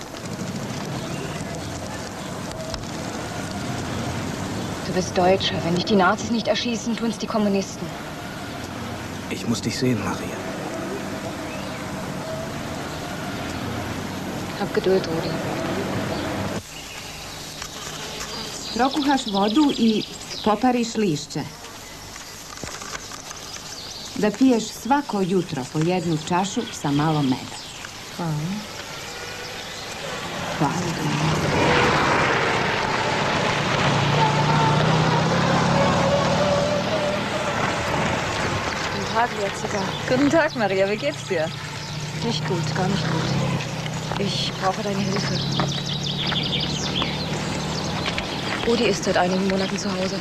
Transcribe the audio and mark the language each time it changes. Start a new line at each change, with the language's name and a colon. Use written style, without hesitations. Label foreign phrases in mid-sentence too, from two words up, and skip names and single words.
German: Zu den Partisanen. bist Deutscher. Wenn dich die Nazis nicht erschießen, tun's die Kommunisten. Ich muss dich sehen, Maria. Hab Geduld, Rudi.
Croatian: Prokuhaš vodu i popariš lišće. Da piješ svako jutro po jednu čašu sa malo meda. Hvala. Hvala.
German: Guten Tag, Jetziger. Guten Tag, Maria. Wie geht's dir? Nicht gut, gar nicht gut. Ich brauche deine Hilfe. Rudi ist seit einigen Monaten zu Hause.